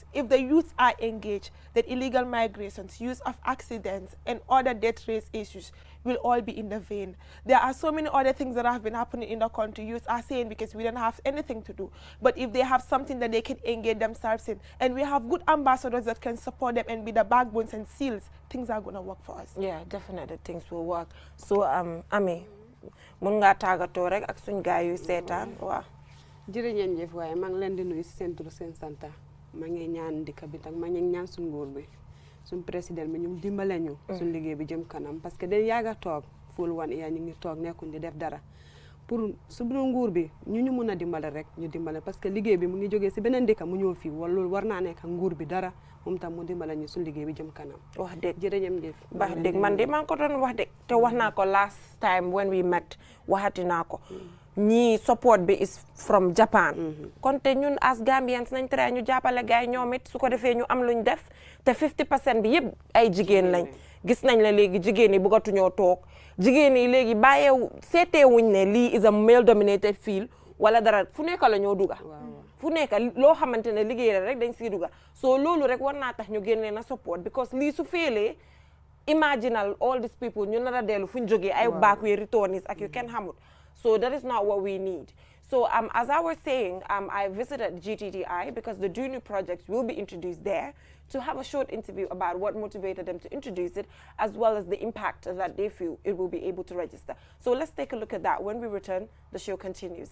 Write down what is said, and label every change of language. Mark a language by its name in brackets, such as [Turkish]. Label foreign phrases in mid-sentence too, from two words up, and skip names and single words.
[English] If the youth are engaged, that illegal migrations, use of accidents and other death rate issues will all be in the vein. There are so many other things that have been happening in the country. Youth are saying because we don't have anything to do. But if they have something that they can engage themselves in, and we have good ambassadors that can support them and be the backbones and seals, things are going to work for us. Yeah, definitely things will work. [Wolof] So Ami, mun nga tagato rek ak suñ gaay yu seetaan waaw. jërëjëf waaye maa ngi leen di nuyu si seen tur seen santa maa ngi ñaan dëkk bi tak maa ngi ñaan suñ nguur bi suñ président bi ñu dimbale ñu suñ liggéey bi jëm kanam [French] parce que [Wolof] dañ yàgg a toog ful 1 year ñu ngi toog nekkuñ di def dara pour su nguur bi ñu mën a dimbale rek ñu dimbale [French] parce que [Wolof] liggéey bi mu ngi jógee si beneen dëkk mu ñëw fii wala loolu war naa nekk nguur bi dara moom tam mu dimbale ñu suñ liggéey bi jëm kanam wax dëgg jërëjëf wax dëgg man de maa ngi ko doon wax dëgg te wax naa ko [English] last time when we met [Wolof] waxati naa ko ñii support bi [English] is from Japan [Wolof] kon te ñun [English] as Gambians [Wolof] nañ tere ñu jàppale gaay ñoom it su ko defee ñu am luñ def te 50% bi yëpp ay jigéen lañ gis nañ la léegi jigéen yi bëggatuñoo toog jigéen yi léegi bàyyeewu seeteewuñ ne lii [English] is a male dominated field [Wolof] wala dara fu nekk la ñoo duga fu nekk loo xamante ne liggéey la rek dañ siy duga so loolu rek war naa tax ñu génnee na [English] support because [Wolof] lii su féelee imaginal [English] all these people [Wolof] ñu nar a dellu fu ñu jógee ay [English] back way returnees [Wolof] ak yu kenn xamut. [English] So that is not what we need. So as I was saying, I visited GTTI because the Do New project will be introduced there to have a short interview about what motivated them to introduce it, as well as the impact that they feel it will be able to register. So let's take a look at that. When we return, the show continues.